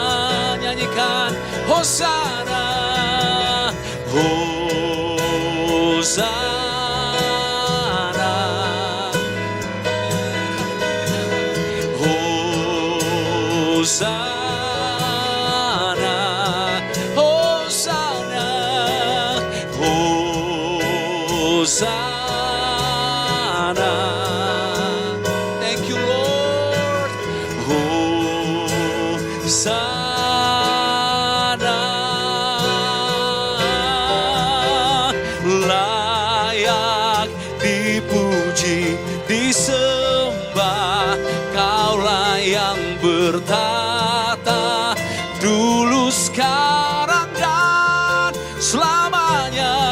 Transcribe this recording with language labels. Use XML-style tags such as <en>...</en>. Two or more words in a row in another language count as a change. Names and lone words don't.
<id>Nyanyikan Hosana, Hosana, Hosana, Hosana, Hosana.</id> <en>Thank you, Lord.</en> <id>Hosana, layak dipuji, disembah. Kaulah yang bertata dulu, sekarang, dan selamanya.</id>